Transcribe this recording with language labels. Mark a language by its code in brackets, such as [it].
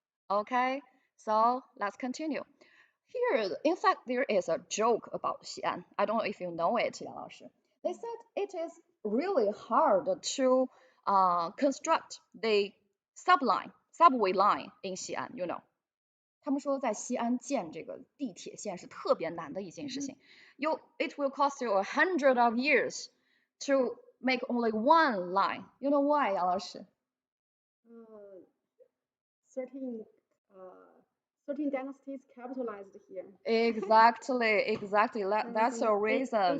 [en] Okay, so let's continue. Here, in fact, there is a joke about Xi'an. I don't know if you know it, Yang Laoshi. They said it is really hard to construct the subway line in Xi'an. You know， [zh] 他们说在西安建这个地铁线是特别难的一件事情。 [en] It will cost you 100 of years to make only one line. You know why, 杨老师？ Uh, 13, 13 dynasties capitalized here. Exactly. That's a reason.